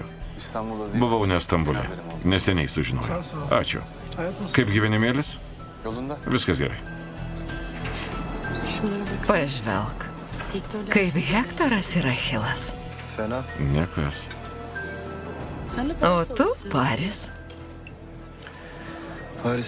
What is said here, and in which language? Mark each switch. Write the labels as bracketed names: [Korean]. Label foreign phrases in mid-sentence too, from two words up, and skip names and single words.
[Turkish] İstanbul'da değil. [Lithuanian] Buvau ne Stambule. Neseniai sužinojau. Ačiū. [Turkish] Hayat nasıl? [Lithuanian] Kaip gyvenimėlis? [Turkish] Yolunda. [Lithuanian] Viskas gerai. Pažvelk, kaip Hektoras ir Achilas. [Turkish] Fena. [Lithuanian] Niekas. O tu Paris. Paris.